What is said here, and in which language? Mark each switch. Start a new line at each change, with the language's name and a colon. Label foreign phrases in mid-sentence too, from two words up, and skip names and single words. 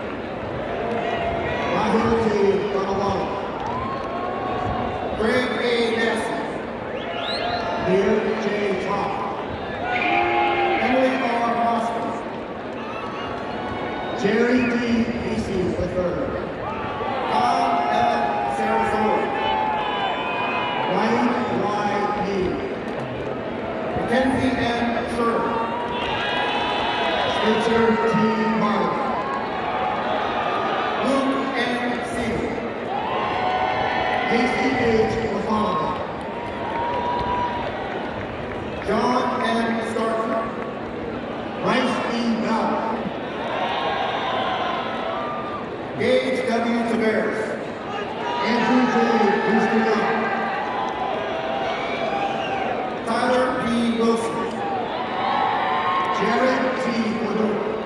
English: Rahul T. Donawala. Greg A. Nessie. Neil J. Top. Emily R. Hoskins. Jerry D. Easy III. Bob L. Sarasota. Ryan Y. Mead. Mackenzie M. Sherman. Spencer T. Martin. Luke N. Seeley. Casey H. Lafond. John N. Starkey. Bryce E. Bell. Gage W. Tavares. Andrew J. Bustamante. Tyler P. Wilson. Jared T. Ledoux.